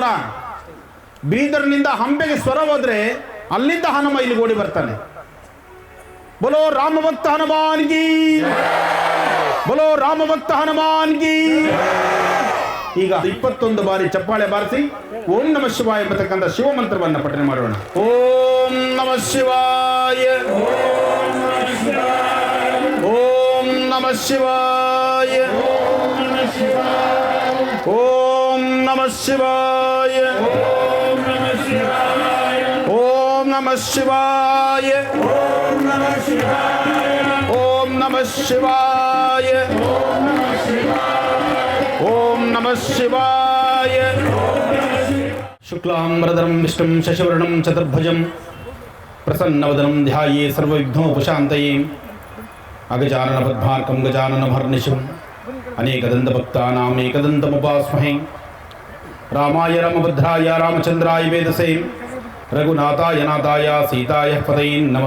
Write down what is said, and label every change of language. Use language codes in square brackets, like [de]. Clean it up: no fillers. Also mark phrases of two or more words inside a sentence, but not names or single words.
[kn] ಬೀದರ್ನಿಂದ ಹಂಪೆಗೆ ಸ್ವರ ಹೋದ್ರೆ ಅಲ್ಲಿಂದ ಹನುಮ ಇಲ್ಲಿ ಓಡಿ ಬರ್ತಾನೆ. [hi] बोलो रामभक्त हनुमान की, बोलो रामभक्त हनुमान की. [kn] ಈಗ 21 ಬಾರಿ ಚಪ್ಪಾಳೆ ಬಾರಿಸಿ [sa] ಓಂ ನಮಃ ಶಿವಾಯ [kn] ಎಂಬತಕ್ಕಂಥ ಶಿವಮಂತ್ರವನ್ನು ಪಠನೆ ಮಾಡೋಣ. [sa] ಓಂ ನಮಃ ಶಿವಾಯ, ಓಂ ನಮಃ ಶಿವಾಯ, ಓಂ ನಮಃ ಶಿವಾಯ, ಓಂ ನಮಃ ಶಿವಾಯ, ಓಂ ನಮಃ ಶಿವಾಯ, ಓಂ ನಮಃ ಶಿವಾಯ. ಶುಕ್ಲಾಂಬರಧರಂ ವಿಷ್ಣುಂ ಶಶಿವರ್ಣಂ ಚತುರ್ಭುಜಂ ಪ್ರಸನ್ನವದನಂ ಧ್ಯಾಯೇ ಸರ್ವವಿಘ್ನೋಪಶಾಂತಯೇ. ಅಗಜಾನನ ಪದ್ಮಾರ್ಕಂ ಗಜಾನನ ಭರ್ನಿಶಂ ಅನೇಕದಂತಭಕ್ತಾನಾಂ ಏಕದಂತಮುಪಾಸ್ಮಹೇ. ರಾಮಾಯ ರಾಮಭದ್ರಾಯ ರಾಮಚಂದ್ರಾಯ ವೇದಸೇ, ರಘುನಾಥಾಯ ನಾಥಾಯ ಸೀತಾಯ ಪತಯೇ ನಮಃ.